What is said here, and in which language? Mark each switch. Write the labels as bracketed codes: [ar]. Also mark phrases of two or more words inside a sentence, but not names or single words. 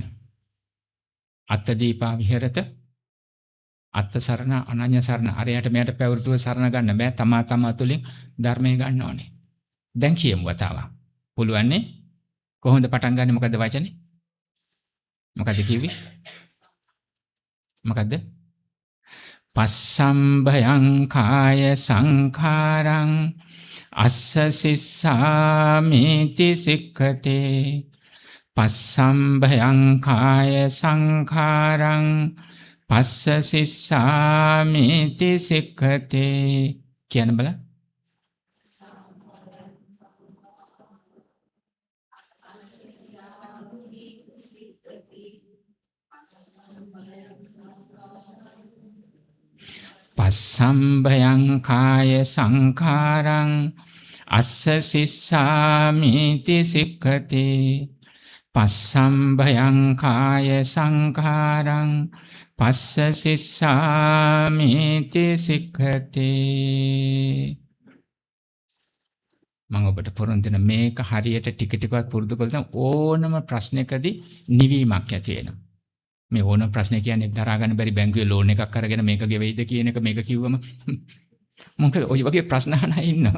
[pi] අත්ත දීපා විහෙරත අත්ත සරණ අනඤ්‍ය සරණ [si] අරයට මෙයට පැවරුතුව සරණ ගන්න බෑ. තමා තුළින් ධර්මයේ ගන්න ඕනේ. දැන් කියමු වතාවක්. පුළුවන් නේ? කොහොමද පටන් ගන්නෙ? මොකද්ද වචනේ? මොකද්ද කිව්වේ? මොකද්ද? [pi] පස්සම්බයං කාය සංඛාරං අස්ස සිස්සාමිති සික්ඛතේ පස්සම්බයං කාය සංඛාරං පස්ස සිස්සාමිති සික්ඛතේ [si] කියන බල [pi] පස්සම්බයං කාය සංඛාරං අස්ස සිස්සාමිති සික්ඛතේ පස්සම්බයං කාය සංඛාරං පස්ස සිස්සාමිති සික්ඛතේ. [si] මම ඔබට පොරොන්දු දෙන මේක හරියට ටික ටිකවත් පුරුදු කළොත් ඕනම ප්‍රශ්නයකදී නිවීමක් ඇති වෙනවා. මේ ඕනම ප්‍රශ්නේ කියන්නේ දරා ගන්න බැරි බැංකුවේ ලෝන් එකක් අරගෙන මේක ගෙවෙයිද කියන එක මේක කිව්වම මොකද ඔය වගේ ප්‍රශ්න අහන අය ඉන්නවා.